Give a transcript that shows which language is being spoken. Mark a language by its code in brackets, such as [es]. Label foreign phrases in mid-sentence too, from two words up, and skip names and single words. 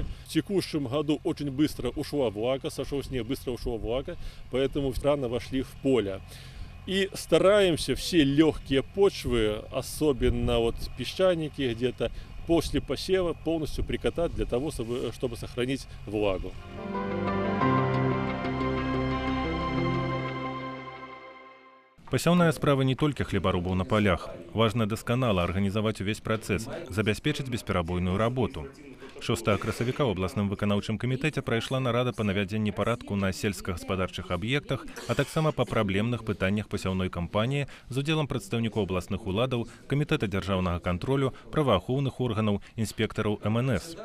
[ru] В текущем году очень быстро ушла влага, сошел снег, быстро ушла влага, поэтому рано вошли в поле. И стараемся все легкие почвы, особенно вот песчаники где-то, после посева полностью прикатать для того, чтобы сохранить влагу. [be] Пасяўная справа не толькі хлебарубаў на полях. Важна дасканала арганізаваць увесь працэс, забяспечыць бесперабойную работу. 6 красавіка ў абласным выканаўчым камітэце прайшла нарада па навядзенні парадку на сельскагаспадарчых аб'ектах, а таксама па праблемных пытаннях пасяўной кампаніі з удзелам прадстаўнікоў абласных уладаў, камітэта дзяржаўнага кантролю, праваахоўных органаў, інспектараў МНС.